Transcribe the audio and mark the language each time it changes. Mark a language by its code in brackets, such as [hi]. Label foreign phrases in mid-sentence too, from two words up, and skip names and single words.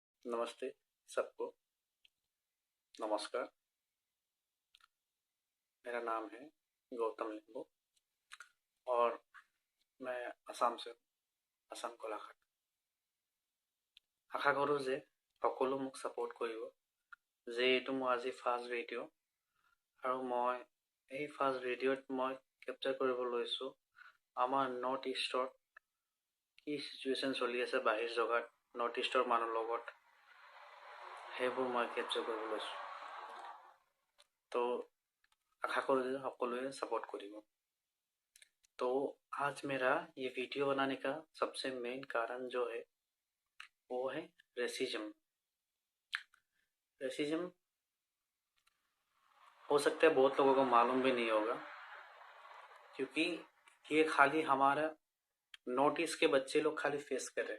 [hi] नमस्ते सबको। नमस्कार। मेरा नाम है गौतम लिंबो और मैं असम से हूँ। असम गोलाघाट। [as] আশা কৰোঁ যে সকলো মোক ছাপোৰ্ট কৰিব, যে এইটো মোৰ আজি [en] first video' [as] আৰু মই এই [en] first video [as] মই কেপচাৰ কৰিব লৈছোঁ আমাৰ নৰ্থ ইষ্টত কি চিটুৱেশ্যন চলি আছে বাহিৰ জেগাত, নৰ্থ ইষ্টৰ মানুহৰ লগত সেইবোৰ মই কেপচাৰ কৰিব লৈছোঁ। [hi] তো आशा करो जो সকলোৱে सपोर्ट करिए। तो आज मेरा ये वीडियो बनाने का सबसे मेन कारण जो है वो है रेसिज्म। रेसिज्म हो सकता है बहुत लोगों को मालूम भी नहीं होगा, क्योंकि ये खाली हमारा नॉर्थ ईस्ट के बच्चे लोग खाली फेस कर रहे हैं।